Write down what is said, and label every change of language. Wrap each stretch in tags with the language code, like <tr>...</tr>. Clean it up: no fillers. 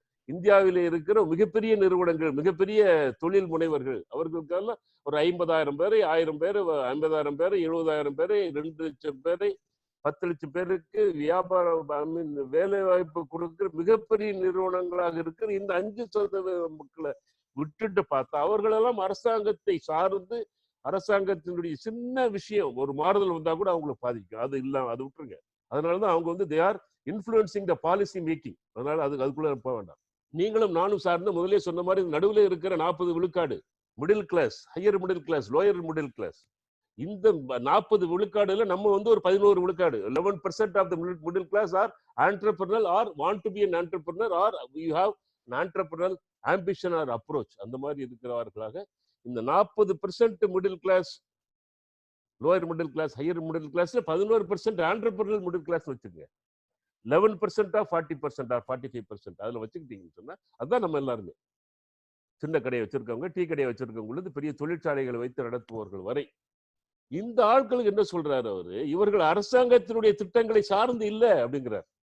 <ta>இந்தியாவிலே இருக்கிற மிகப்பெரிய நிறுவனங்கள், மிகப்பெரிய தொழில் முனைவர்கள், அவர்களுக்கெல்லாம் ஒரு 50,000 பேரை, 1000 பேர், 50,000 பேர், 70,000 பேரை, 2 லட்சம் பேரை, 10 லட்சம் பேருக்கு வியாபாரம் வேலை வாய்ப்பு கொடுக்கிற மிகப்பெரிய நிறுவனங்களாக இருக்கிற இந்த 5% மக்களை விட்டுட்டு பார்த்தா, அவர்களெல்லாம் அரசாங்கத்தை சார்ந்து, அரசாங்கத்தினுடைய சின்ன விஷயம் ஒரு மாறுதல் வந்தா கூட அவங்களை பாதிக்கும். அது இல்லாம அதை விட்டுருங்க. அதனாலதான் அவங்க</ta> <en>they are influencing the policy making.</en> <ta>அதனால அதுக்குள்ள போக வேண்டாம். நீங்களும் நானும் சார்ந்து முதலே சொன்ன மாதிரி நடுவில் இருக்கிற 40 விழுக்காடு middle class, higher middle class, lower middle class. இந்த 40 விழுக்காடுல நம்ம வந்து ஒரு 11 விழுக்காடு,</ta> <en>11% of the middle class are entrepreneurial or want to be an entrepreneur or you have an entrepreneurial ambition or approach.</en> <ta>அந்த மாதிரி இருக்கிறவர்களாக இந்த 40% middle class, lower middle class, higher middle கிளாஸ்ல 11% entrepreneurial middle class வச்சுக்கோங்க. 11% ஆஃப் 40% ஆர் 45% அதுல வச்சுக்கிட்டீங்கன்னு சொன்னா அதுதான் நம்ம எல்லாருமே. சின்ன கடையை வச்சிருக்கவங்க, டீ கடையை வச்சிருக்கவங்களுக்கு பெரிய தொழிற்சாலைகளை வைத்து நடத்துபவர்கள் வரை இந்த ஆட்களுக்கு என்ன சொல்றாரு அவரு, இவர்கள் அரசாங்கத்தினுடைய திட்டங்களை சார்ந்து இல்ல அப்படிங்கிறார்.</ta>